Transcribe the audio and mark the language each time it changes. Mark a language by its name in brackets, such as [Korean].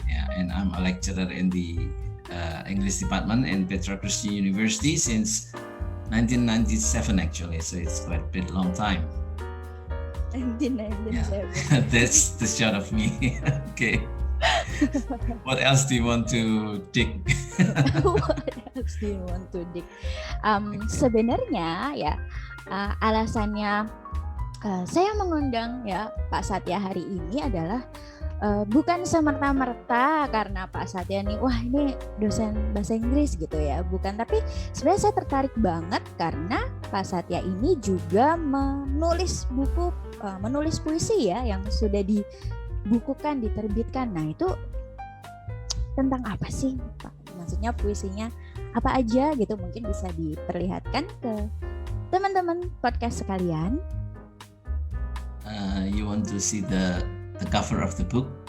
[English] Yeah, and I'm a lecturer in the English department in Petra Christian University since 1997 actually. So it's quite a bit long time. 1997. Yeah. That's the short of me. Okay. What else do you want to dig? What else do you want to dig? [Indonesian] Sebenarnya ya alasannya saya mengundang ya Pak Satya hari ini adalah bukan semerta-merta karena Pak Satya nih wah ini dosen bahasa Inggris gitu ya, bukan, tapi sebenarnya saya tertarik banget karena Pak Satya ini juga menulis buku, menulis puisi ya yang sudah dibukukan, diterbitkan. Nah itu tentang apa sih Pak? Maksudnya puisinya apa aja gitu, mungkin bisa diperlihatkan ke teman-teman podcast sekalian. [English] You want to see the cover of the book?